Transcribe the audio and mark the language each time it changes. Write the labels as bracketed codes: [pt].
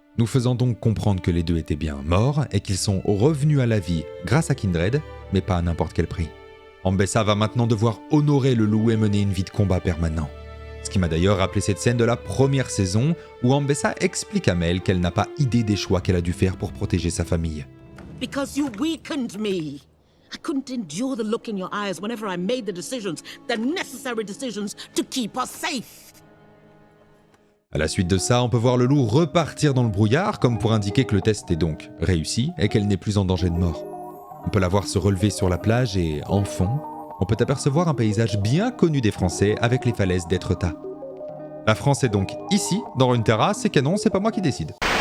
[fr] Nous faisant donc comprendre que les deux étaient bien morts et qu'ils sont revenus à la vie grâce à Kindred, mais pas à n'importe quel prix. Ambessa va maintenant devoir honorer le loup et mener une vie de combat permanent. Ce qui m'a d'ailleurs rappelé cette scène de la première saison où Ambessa explique à Mel qu'elle n'a pas idée des choix qu'elle a dû faire pour protéger sa famille. [en] Because you weakened me. I couldn't endure the look in your eyes whenever I made the necessary decisions to keep us safe. [fr] À la suite de ça, on peut voir le loup repartir dans le brouillard comme pour indiquer que le test est donc réussi et qu'elle n'est plus en danger de mort. On peut la voir se relever sur la plage et, en fond, on peut apercevoir un paysage bien connu des Français avec les falaises d'Étretat. La France est donc ici, dans Runeterra, c'est canon, c'est pas moi qui décide.